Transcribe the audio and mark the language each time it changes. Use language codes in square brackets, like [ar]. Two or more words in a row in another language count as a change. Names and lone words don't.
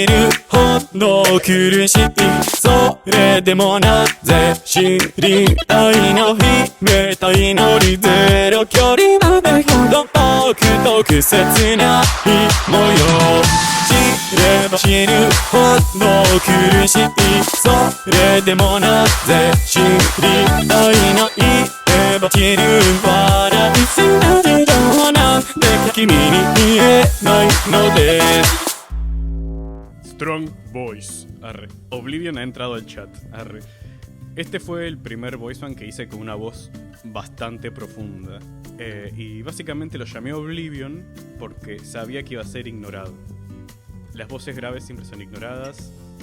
[ja] るほど苦しいそれでもなぜ知りたいの秘めたいのにゼロ距離までほど特切な模様知れば知るほど苦しいそれでもなぜ知りたいの言えば知る笑いせな事情なんて君に言えないのです [en] Strong Voice. [es] Arre. Oblivion ha entrado al chat. Arre. Este fue el primer [en] voice band [es] que hice con una voz bastante profunda. Y básicamente lo llamé Oblivion porque sabía que iba a ser ignorado. Las voces graves siempre son ignoradas.